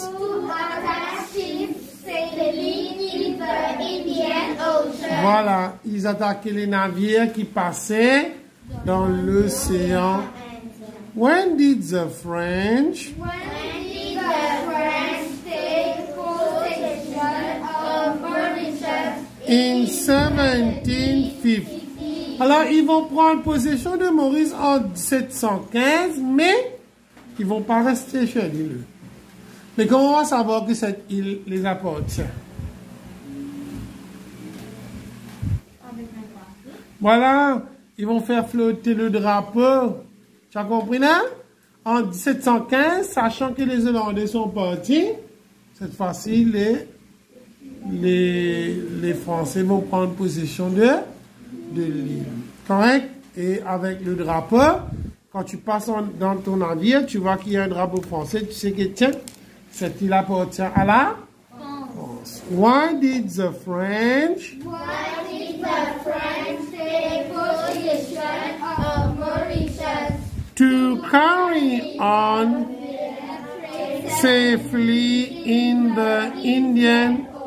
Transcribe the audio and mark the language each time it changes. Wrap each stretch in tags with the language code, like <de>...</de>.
<en>To attack ships sailing in the Indian Ocean.</en> <fr>Voilà, ils attaquaient les navires qui passaient dans l'océan.</fr> <en>When did the French When did the French take possession of Mauritius? in 1750?</en> <fr>Alors, ils vont prendre possession de Maurice en 1715, mais ils vont pas rester chez l'île. Mais comment on va savoir que cette île les appartient? Voilà, ils vont faire flotter le drapeau. Tu as compris là? En 1715, sachant que les Hollandais sont partis, cette fois-ci, les Français vont prendre possession de l'île. Correct? Et avec le drapeau, quand tu passes dans ton navire, tu vois qu'il y a un drapeau français, tu sais que tiens, cette île appartient à la France.</fr> <en>Why did the French Why did the French take possession of Mauritius? to carry on safely in the Indian?</en>